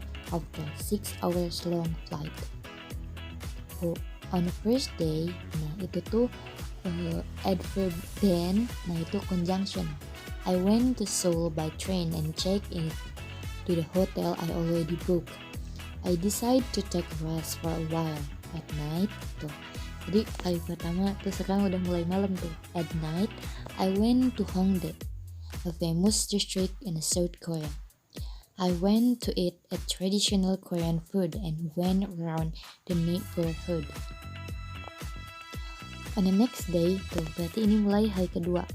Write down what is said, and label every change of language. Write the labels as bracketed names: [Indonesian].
[English] after 6 hours long flight. On the first day, [Indonesian] nah itu tuh [English] adverb then, [Indonesian] nah itu [English] conjunction. I went to Seoul by train and checked in to the hotel I already booked. I decided to take a rest for a while. At night, tuh. [Indonesian] Jadi hari pertama tuh sekarang udah mulai malam tuh. [English] At night, I went to Hongdae, a famous district in South Korea. I went to eat a traditional Korean food and went around the neighborhood. On the next day, [Indonesian] tuh berarti ini mulai hari kedua.